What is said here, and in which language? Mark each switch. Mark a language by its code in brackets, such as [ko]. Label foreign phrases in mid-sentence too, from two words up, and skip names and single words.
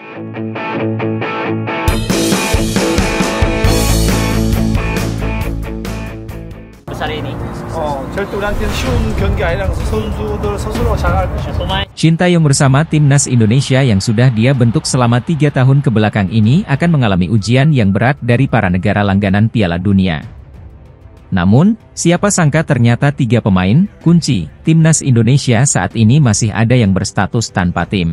[id] besar ini. [ko] 절대 우리한테는 쉬운 경기 아니라서 선수들 스스로 잘 알 것이다. [id] Sintayong bersama timnas Indonesia yang sudah dia bentuk selama 3 tahun kebelakang ini akan mengalami ujian yang berat dari para negara langganan Piala Dunia. Namun, siapa sangka ternyata 3 pemain kunci timnas Indonesia saat ini masih ada yang berstatus tanpa tim.